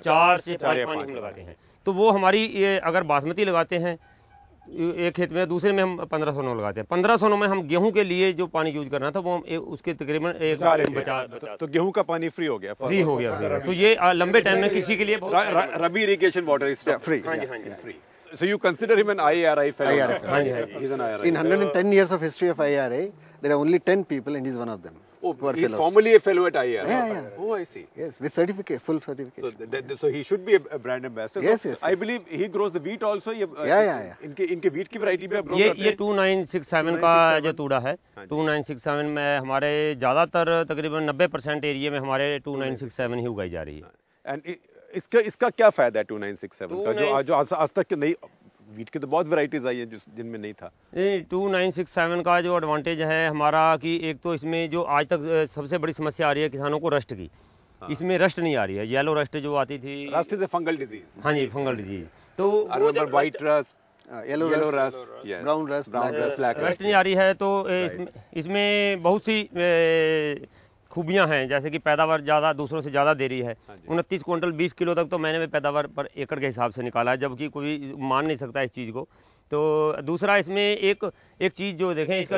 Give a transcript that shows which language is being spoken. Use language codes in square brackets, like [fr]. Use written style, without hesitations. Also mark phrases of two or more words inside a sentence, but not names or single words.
[hi] 4 से 5 पानी हम लगाते हैं, तो वो हमारी ये अगर बासमती लगाते हैं एक खेत में, दूसरे में हम 1509 लगाते हैं। 1509 में हम गेहूं के लिए जो पानी यूज करना था वो हम उसके तकरीबन एक बचा तो गेहूं का पानी फ्री हो गया, फ्री हो गया। तो ये लंबे टाइम में किसी के लिए [en] rabi irrigation water is free. फ्री। So you consider him an IRI fellow? IRI fellow. He's an IRI. In 110 years of history of IRA, there are only 10 people and he's one of them. Oh, who are he's fellows. formally a fellow at IRI. Yeah. Oh, I see. Yes, with certificate, full certification. So he should be a brand ambassador. Yes, so yes, I yes. believe he grows the wheat also. Yeah. [hi] इनके wheat की variety भी आप grow ये करते हैं? 2967 का जो तूड़ा है, 2967 में हमारे ज़्यादातर तकरीबन 90% एरिया में हमारे 2967 ही उगाई जा रही है। And इसका क्या फायदा है 2967 का, जो आज तक नहीं, व्हीट की तो बहुत वैरायटीज आई है जिनमें नहीं था। 2967 का जो एडवांटेज है हमारा कि एक तो इसमें जो आज तक सबसे बड़ी समस्या आ रही है किसानों को रस्ट की, इसमें रस्ट नहीं आ रही है। येलो रस्ट जो आती थी, [en] rust is a fungal disease. [hi] हाँ जी, [en] fungal disease. [hi] तो [en] white rust, yellow rust, yes. brown rust, black rust. [hi] रस्ट नहीं आ रही है, तो इसमें बहुत सी खूबियां हैं, जैसे कि पैदावार ज़्यादा दूसरों से ज़्यादा दे रही है। 29 क्विंटल 20 किलो तक तो मैंने पैदावार पर एकड़ के हिसाब से निकाला है, जबकि कोई मान नहीं सकता इस चीज़ को। तो दूसरा इसमें एक चीज़ जो देखें इसका,